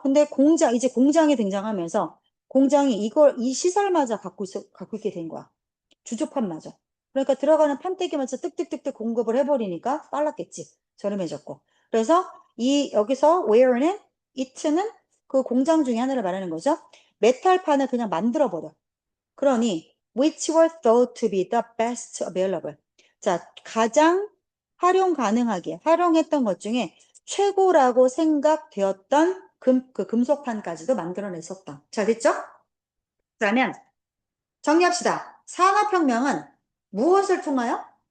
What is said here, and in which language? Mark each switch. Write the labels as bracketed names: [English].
[Korean] 근데 이제 공장이 등장하면서 공장이 이 시설마저 갖고 있게 된 거야. 주조판마저. 그러니까 들어가는 판때기마저 뜩뜩뜩뜩 공급을 해버리니까 빨랐겠지. 저렴해졌고. 그래서 여기서 where는 it는 그 공장 중에 하나를 말하는 거죠. 메탈판을 그냥 만들어버려. 그러니 [English] which were thought to be the best available. [Korean] 자, 가장 활용했던 것 중에 최고라고 생각되었던 그 금속판까지도 만들어냈었다. 잘 됐죠? 그러면 정리합시다. 산업혁명은 무엇을 통하여?